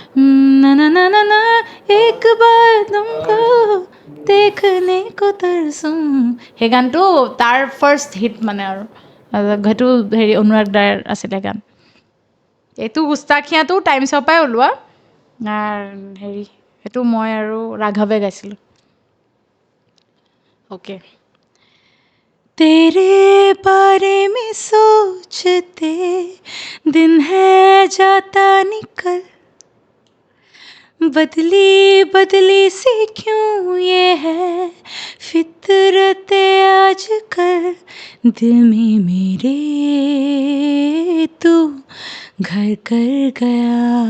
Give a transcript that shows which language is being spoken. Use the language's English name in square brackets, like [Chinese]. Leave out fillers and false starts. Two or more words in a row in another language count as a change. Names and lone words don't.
[Assamese] এক বাৰ তুমকো দেখনে কো তৰসুম সেই গানটো তাৰ ফাৰ্ষ্ট হিট মানে আৰু সেইটো হেৰি অনুৰাগ দাৰ আছিলে গান এইটো গুস্তাখিয়াটো টাইমছৰ পৰাই ওলোৱা হেৰি সেইটো মই আৰু ৰাঘৱে গাইছিলোঁ [Hindi] ओके तेरे बारे में सोचते दिन है जाता निकल बदली सी क्यों ये है फितरत आजकल दिल में मेरे तू घर कर गया